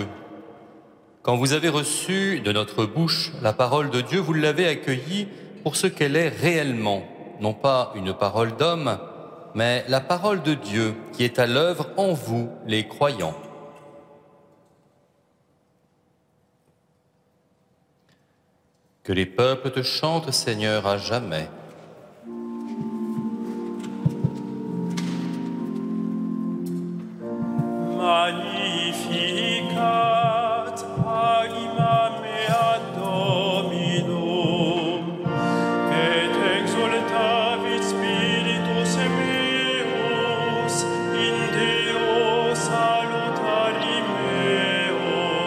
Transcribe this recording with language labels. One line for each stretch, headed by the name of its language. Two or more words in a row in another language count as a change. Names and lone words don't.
French: Quand vous avez reçu de notre bouche la parole de Dieu, vous l'avez accueillie pour ce qu'elle est réellement, non pas une parole d'homme, mais la parole de Dieu qui est à l'œuvre en vous, les croyants. Que les peuples te chantent, Seigneur, à jamais.
Latin: Magnificat anima mea Dominum, et exultavit spiritus meus in Deo salutari meo,